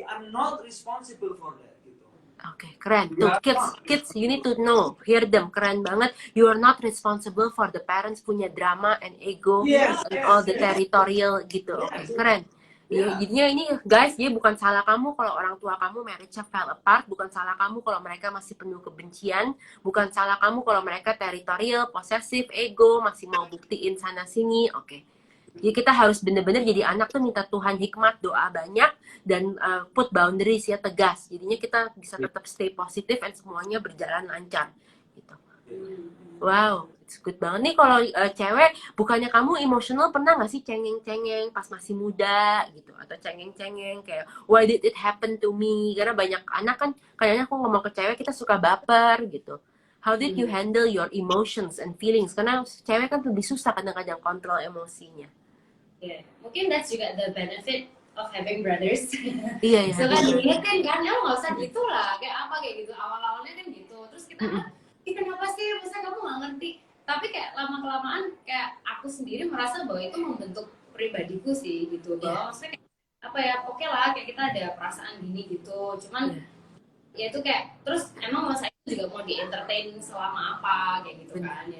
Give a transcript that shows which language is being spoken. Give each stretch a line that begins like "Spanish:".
English: I'm not responsible for that.
Indonesian: Gitu. Oke, keren. Tuh,
English: kids, you need to know, hear them.
Indonesian: Keren banget.
English: You are not responsible for the parents
Indonesian: punya
English: drama and ego and all the territorial gitu.
Indonesian: Oke, keren. Ya, jadinya ini guys, dia bukan salah kamu kalau orang tua kamu marriage-nya
English: fell apart,
Indonesian: bukan salah kamu kalau mereka masih penuh kebencian, bukan salah kamu kalau mereka teritorial, posesif, ego, masih mau buktiin sana sini. Oke. Jadi kita harus bener-bener jadi anak tuh minta Tuhan hikmat, doa banyak, dan
English: put boundaries
Indonesian: ya, tegas. Jadinya kita bisa tetap stay positif dan semuanya berjalan lancar. Gitu.
English: Wow, it's good
Indonesian: banget nih kalau cewek. Bukannya kamu emosional pernah nggak sih cengeng-cengeng pas masih muda gitu, atau cengeng-cengeng kayak
English: why did it happen to me?
Indonesian: Karena banyak anak kan kayaknya aku ngomong ke cewek kita suka baper gitu.
English: How did you handle your emotions and feelings?
Indonesian: Karena cewek kan lebih susah kadang-kadang kontrol emosinya. Ya, mungkin
English: that's juga the benefit of having brothers.
Indonesian: Iya ya. So kan diingetin kan, ya nggak usah gitu lah, kayak apa kayak gitu. Awal-awalnya kan gitu, terus kita kan, kenapa sih, masa kamu nggak ngerti? Tapi kayak lama-kelamaan kayak aku sendiri merasa bahwa itu membentuk pribadiku sih gitu. Bahwa maksudnya kayak, apa ya, oke lah kayak kita ada perasaan gini gitu. Cuman ya itu kayak, terus emang masa itu juga mau di entertain selama apa kayak gitu kan ya.